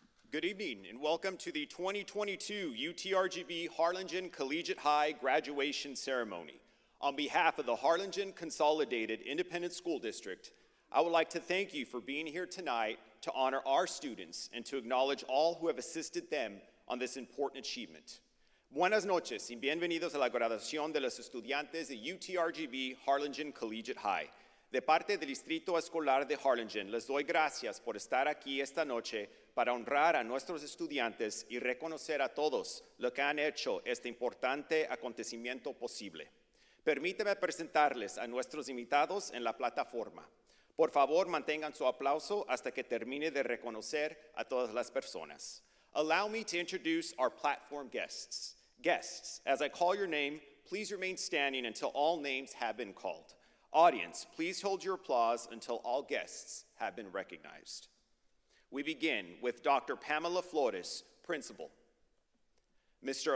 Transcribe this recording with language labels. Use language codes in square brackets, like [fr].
[en] Good evening and welcome to the 2022 UTRGV Harlingen Collegiate High graduation ceremony. On behalf of the Harlingen Consolidated Independent School District, I would like to thank you for being here tonight to honor our students and to acknowledge all who have assisted them on this important achievement. [es] Buenas noches y bienvenidos a la graduación de los estudiantes de UTRGV Harlingen Collegiate High. De parte del Distrito Escolar de Harlingen, les doy gracias por estar aquí esta noche para honrar a nuestros estudiantes y reconocer a todos lo que han hecho este importante acontecimiento posible. Permítame presentarles a nuestros invitados en la plataforma. Por favor, mantengan su aplauso hasta que termine de reconocer a todas las personas. [en] Allow me to introduce our platform guests. Guests, as I call your name, please remain standing until all names have been called. Audience, please hold your applause until all guests have been recognized. We begin with Dr. Pamela Flores, Principal. Mr.